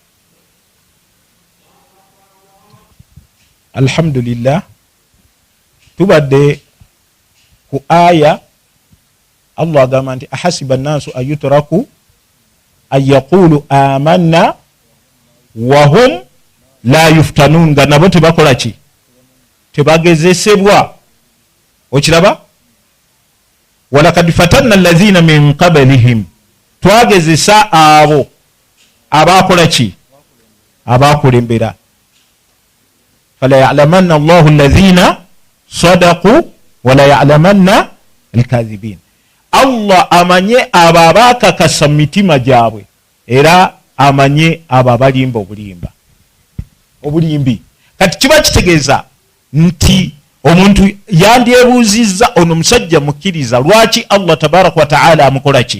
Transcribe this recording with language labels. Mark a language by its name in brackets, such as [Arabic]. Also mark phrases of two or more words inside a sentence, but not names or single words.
[Ganda] Alhamdulillah, tubadde ku aya Allah agamba nti [Arabic] أحسب الناس أن يتركوا أن يقولوا آمنا وهم لا يفتنون, [Ganda] nga nabo tebakola ki? Tebagezesebwa. Okiraba? [Arabic] ولقد فتنا الذين من قبلهم, [Ganda] twagezesa abo abakola ki? Abakulembera. [Arabic] فليعلمن الله الذين صدقوا وليعلمن الكاذبين. [Ganda] Allah amanye abo abakakasa mu mitima gyabwe, era amanye abo abalimba obulimbi. Kati kiba kitegeeza nti omuntu yandyebuuzizza ono musajja mukkiriza, lwaki Allah [Arabic] تبارك وتعالى [Ganda] amukola ki?